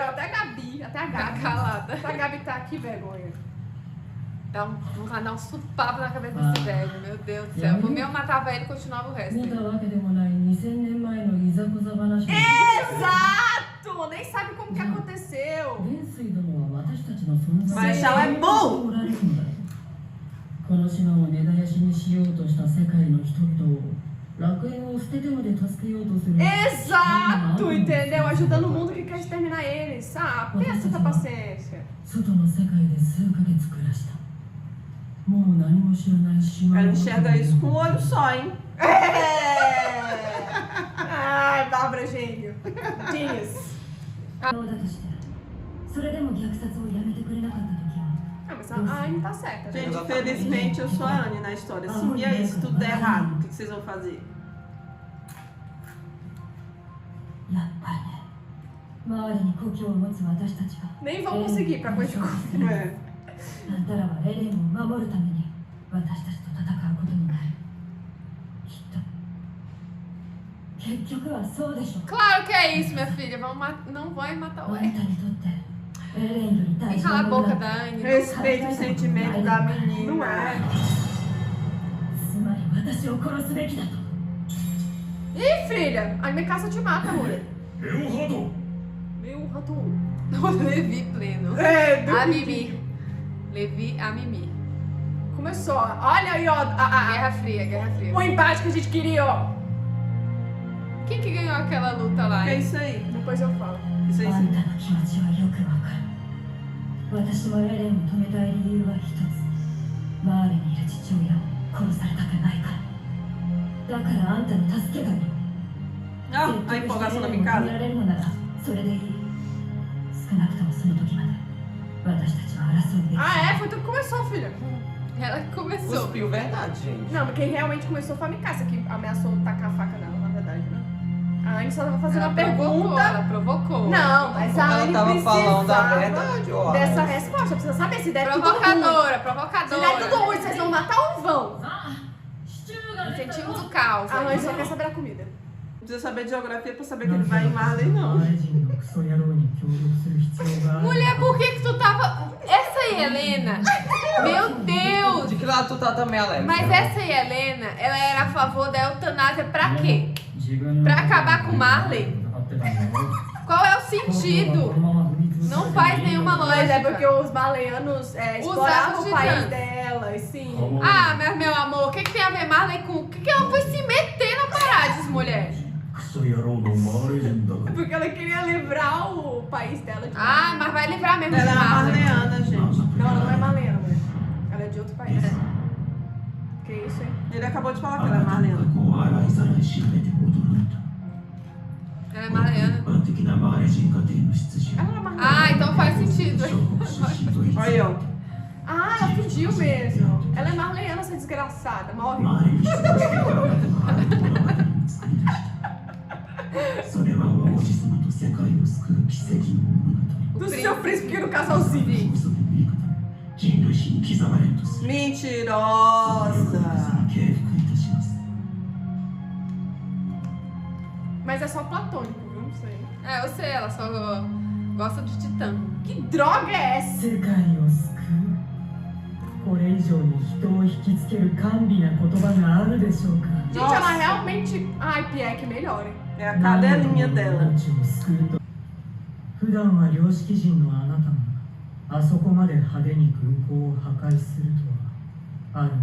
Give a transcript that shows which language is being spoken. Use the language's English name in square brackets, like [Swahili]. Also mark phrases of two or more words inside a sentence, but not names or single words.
[Portuguese] Até a Gabi, até a Tá Gabi. calada. Até a Gabi tá aqui, vergonha. Vai dar um supapo na cabeça desse velho, meu Deus do céu. Por mim eu matava ele e continuava o resto. [Japanese] 見たわけでもない2000年前のいざこざ話を [Portuguese] Exato! Nem sabe como que aconteceu. [Japanese] 元帥殿は私たちの存在 [Portuguese] Mas ela é bom! [Japanese] おられるのだろう。この島を根絶やしにしようとした世界の人々を楽園を捨ててまで助けようとする [Portuguese] Exato, entendeu? Ajudando o mundo que quer exterminar eles. Ah, pensa essa paciência. [Japanese] 外の世界で数ヶ月暮らした。もう何も知らない島 [Portuguese] Ela [Japanese] の [Portuguese] enxerga isso com um olho só, hein? É! Ai, Bárbara gênio. Genius. [Japanese] そうだとしたらそれでも虐殺をやめてくれなかった時は [Portuguese] Ah, mas a Anne tá certa, né? Gente, Gente, infelizmente eu sou a Anne na história. Assim, e aí, se tudo der errado, o que vocês vão fazer? [Japanese] やっぱりね周りに故郷を持つ私たちが [Portuguese] Nem vão conseguir pra coisa de corpo. É. [Japanese] あんたらはエレンを守るために私たちと戦うことになるきっと結局はそうでしょ [Portuguese] Claro que é isso, minha filha. Não vai matar [Japanese] あ [Portuguese] o [Japanese] んたにとってエレンより大 [Portuguese] E [Japanese] 事 [Portuguese] cala [Japanese] な [Portuguese] a [Japanese] もの [Portuguese] boca [Japanese] だ [Portuguese] da Anne. Respeita o sentimento da menina. Não é? [Japanese] つまり私を殺すべきだと [Portuguese] Ih, filha, a minha caça te mata, mulher. [Japanese] レオハード [Portuguese] Meu rato. O Levi pleno. É, A Mimi. Levi, a Mimi. começou. Olha aí, ó. Guerra Fria, Guerra Fria. O empate que a gente queria, ó. Quem que ganhou aquela luta lá, É hein? isso aí. Depois eu falo. Isso aí [Japanese] あん [Portuguese] sim. [Japanese] たの気持ちはよくわかる私もエレンを止めたい理由は一つマーレにいる父親を殺されたくないからだからあんたの助けがいる [Portuguese] Ah, a empolgação da picada. [Japanese] られるのならそれでいい少なくともその時まで私たちは争うべき [Portuguese] Ah, é? Foi tu que começou, filha. Ela que começou. Cuspiu verdade, gente. Não, mas quem realmente começou foi a Mikasa, que ameaçou tacar a faca nela. A Anne só tava fazendo Ela uma provocou, pergunta. ela provocou. Não, mas a Ela Anne tava falando a precisava verdade, ó. dessa resposta. Precisa saber se der tudo ruim. Provocadora, Se der provocadora. tudo ruim, vocês vão matar ou vão? [Japanese] シチューが出た [Portuguese] Incentivos do caos. A Anne só quer saber da comida. Não precisa saber de geografia pra saber que ele vai em Marley, não. [Japanese] マーレ人のクソ野郎に協力する必要がある [Portuguese] Mulher, por que tu tava... Essa aí, Helena, meu Deus. De que lado tu tá também, Alex? Mas essa aí, Helena, ela era a favor da eutanásia pra quê? [Japanese] 自分の [Portuguese] Pra acabar com Marley? [Japanese] 戦ってたんだよ [Portuguese] Qual é o sentido? Não faz nenhuma Mas é lógica. porque os maleanos exploravam o os país titãs. delas, sim. Ah, mas meu amor, o que tem a ver Marley com... O que ela foi se meter na parada, mulher? [Japanese] クソ野郎のマーレ人だから [Portuguese] Porque ela queria livrar o país dela de Ah, mas vai livrar mesmo de Ela é uma Marley. marleana, gente. Não, ela não é maleana, mulher. Ela é de outro país. Que isso, hein? Ele acabou de falar [Japanese] あ [Portuguese] que ela é [Japanese] なたの [Portuguese] marleana. [Japanese] 過去を洗いざらい調べて戻るんだ [Portuguese] Ela é Marleana. [Japanese] 一般的なマーレ人家庭の出自 [Portuguese] Ela era maleana. Ah, então faz sentido. [Japanese] 小国出身と一 [Portuguese] Olha aí, ó. Ah, ela fugiu mesmo. Ela é marleana, essa desgraçada. Morre. [Japanese] マーレに出現してからあなたのある物語を作り出したそれは王子様と世界を救う奇跡の物語 [Portuguese] Do seu príncipe que no casalzinho. [Japanese] その言い方人類史に刻まれるとする [Portuguese] Mentirosa. [Japanese] 敬服いたします [Portuguese] Mas é só platônico, viu? Não sei. É, eu sei, ela só gosta de titã. Que droga é essa? [Japanese] 世界を救うこれ以上に人を引きつける甘美な言葉があるでしょうか [Portuguese] Gente, Nossa. ela realmente... Ai, Pierre, que melhore. É a cadelinha dela. [Japanese] 命を救うと普段は良識人のあなたがあそこまで派手に空港を破壊するとはある